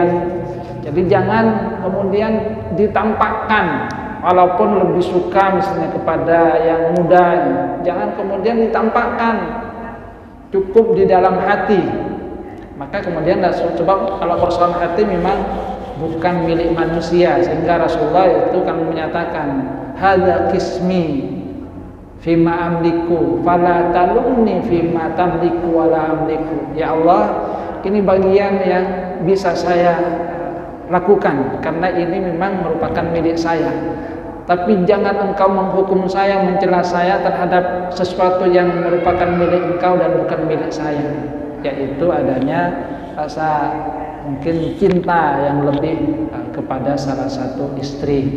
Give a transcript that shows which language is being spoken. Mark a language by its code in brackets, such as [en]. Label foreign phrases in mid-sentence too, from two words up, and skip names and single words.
[id] Jadi jangan kemudian ditampakkan, walaupun lebih suka misalnya kepada yang muda, jangan kemudian ditampakkan. Cukup di dalam hati. Maka kemudian sebab kalau persoalan hati memang bukan milik manusia, sehingga Rasulullah itu kan menyatakan [ar] هذا قسمي فيما أملك فلا تلمني فيما تملك ولا أملك. [id] Ya Allah, ini bagian yang bisa saya lakukan karena ini memang merupakan milik saya. Tapi jangan engkau menghukum saya, mencela saya terhadap sesuatu yang merupakan milik engkau dan bukan milik saya, yaitu adanya rasa mungkin cinta yang lebih kepada salah satu istri.